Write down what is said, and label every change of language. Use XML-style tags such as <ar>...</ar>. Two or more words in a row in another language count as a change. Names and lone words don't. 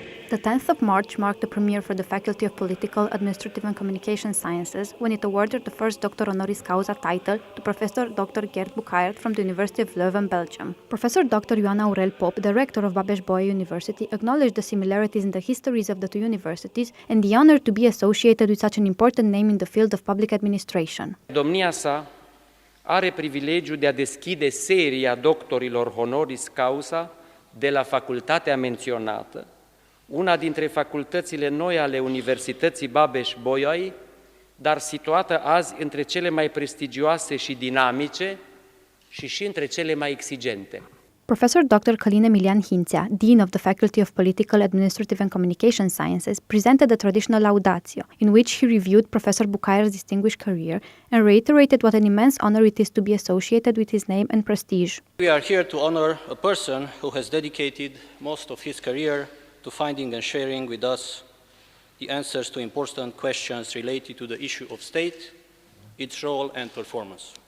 <en>The 10th of March marked the premiere for the Faculty of Political, Administrative and Communication Sciences when it awarded the first Doctor</en> <la>Honoris Causa</la> <en>title to Professor Dr. Geert Bouckaert from the University of Leuven, Belgium. Professor Dr. Ioana Aurel Pop, the rector of Babeș-Bolyai University, acknowledged the similarities in the histories of the two universities and the honor to be associated with such an important name in the field of public administration.</en> <ro>Domnia sa are privilegiul de a deschide seria doctorilor</ro> <la>Honoris Causa</la> <ro>de la facultatea menționată, una dintre facultățile noi ale Universității Babeș-Bolyai, dar situată azi între cele mai prestigioase și dinamice și între cele mai exigente.</ro> <en>Professor Dr. Călin Emilian Hințea, Dean of the Faculty of Political, Administrative and Communication Sciences, presented the traditional Laudatio, in which he reviewed Professor Bouckaert's distinguished career and reiterated what an immense honor it is to be associated with his name and prestige. We are here to honor a person who has dedicated most of his career to finding and sharing with us the answers to important questions related to the issue of state, its role and performance.</en>